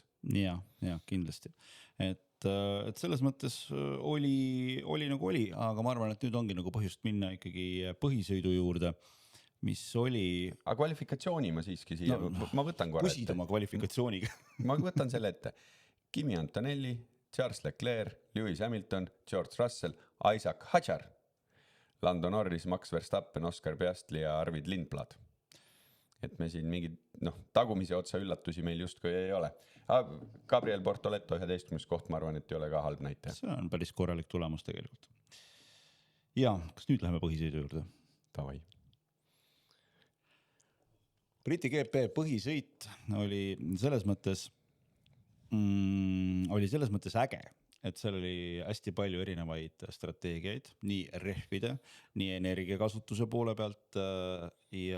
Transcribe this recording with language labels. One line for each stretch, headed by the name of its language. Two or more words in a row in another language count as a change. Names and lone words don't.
Estonian: Ja kindlasti. Et selles mõttes oli nagu oli, aga ma arvan, et nüüd ongi nagu põhjust minna ikkagi põhisõidu juurde, mis oli... Aga kvalifikatsiooni ma siiski siia, ma võtan korra ette. Küsid oma kvalifikatsiooniga. Ma võtan selle ette. Kimi Antonelli, Charles Leclerc, Lewis Hamilton, George Russell, Isaac Hadjar, Lando Norris, Max Verstappen, Oscar Piastri ja Arvid Lindblad. Et me siin mingid tagumise otsa üllatusi meil justkui ei ole. Gabriel Bortoleto 11. koht, ma arvan, et ei ole ka halb näite. See on päris korralik tulemus tegelikult. Ja, kas nüüd läheme põhisõidu juurde? Tavai. Briti GP põhisõit oli selles mõttes äge, et seal oli hästi palju erinevaid strateegiaid, nii rehvide, nii energiakasutuse poole pealt ja